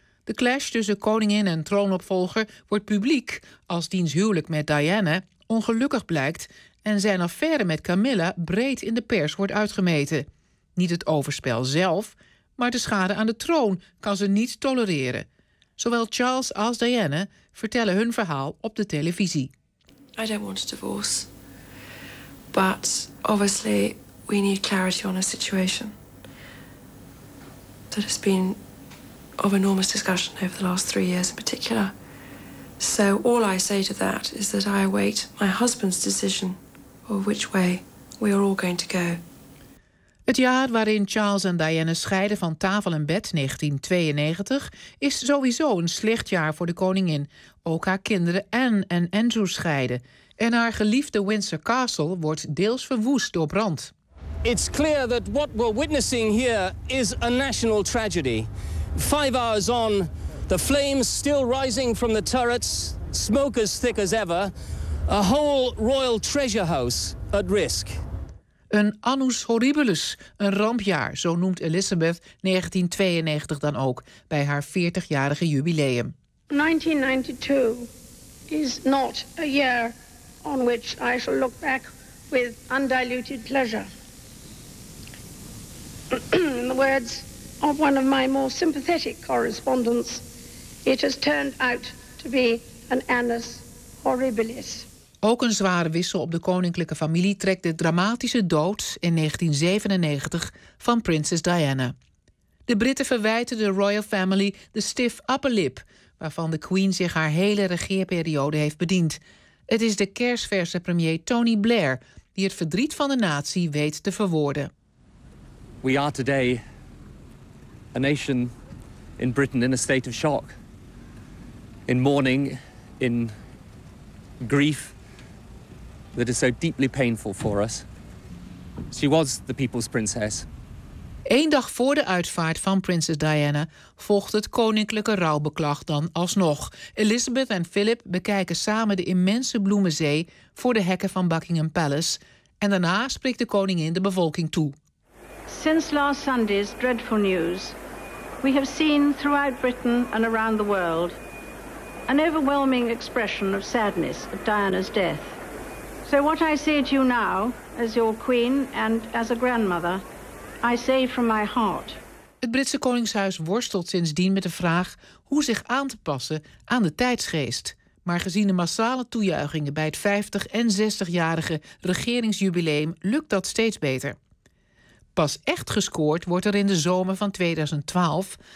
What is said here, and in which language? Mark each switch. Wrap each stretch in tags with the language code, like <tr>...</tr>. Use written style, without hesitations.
<nl>De clash tussen koningin en troonopvolger wordt publiek als diens huwelijk met Diana ongelukkig blijkt en zijn affaire met Camilla breed in de pers wordt uitgemeten. Niet het overspel zelf, maar de schade aan de troon kan ze niet tolereren. Zowel Charles als Diana vertellen hun verhaal op de televisie.</nl> <en>I don't want a divorce, but obviously we need clarity on a situation that has been of enormous discussion over the last 3 years in particular. So all I say to that is that I await my husband's decision of which way we are all going to go.</en> <nl>Het jaar waarin Charles en Diana scheiden van tafel en bed, 1992... is sowieso een slecht jaar voor de koningin. Ook haar kinderen Anne en Andrew scheiden. En haar geliefde Windsor Castle wordt deels verwoest door brand.</nl> <en>It's clear that what we're witnessing here is a national tragedy. 5 hours on, the flames still rising from the turrets, smoke as thick as ever, a whole royal treasure house at risk.</en> <nl>Een annus horribilis, een rampjaar, zo noemt Elizabeth 1992 dan ook bij haar 40-jarige jubileum.</nl> <en>1992 is not a year on which I shall look back with undiluted pleasure. In the words of one of my more sympathetic correspondents, it has turned out to be an annus horribilis.</en> <nl>Ook een zware wissel op de koninklijke familie trekt de dramatische dood in 1997 van prinses Diana. De Britten verwijten de royal family de</nl> <en>stiff upper lip,</en> <nl>waarvan de queen zich haar hele regeerperiode heeft bediend. Het is de kersverse premier Tony Blair die het verdriet van de natie weet te verwoorden.</nl> <en>We are today a nation in Britain in a state of shock. In mourning, in grief that is so deeply painful for us. She was the people's princess.</en> <nl>Eén dag voor de uitvaart van prinses Diana volgt het koninklijke rouwbeklag dan alsnog. Elizabeth en Philip bekijken samen de immense bloemenzee voor de hekken van Buckingham Palace. En daarna spreekt de koningin de bevolking toe.</nl> <en>Since last Sunday's dreadful news, we have seen throughout Britain and around the world an overwhelming expression of sadness at Diana's death. So what I say to you now, as your queen and as a grandmother, I say from my heart.</en> <nl>Het Britse koningshuis worstelt sindsdien met de vraag hoe zich aan te passen aan de tijdsgeest. Maar gezien de massale toejuichingen bij het 50- en 60-jarige regeringsjubileum lukt dat steeds beter. Pas echt gescoord wordt er in de zomer van 2012...</nl>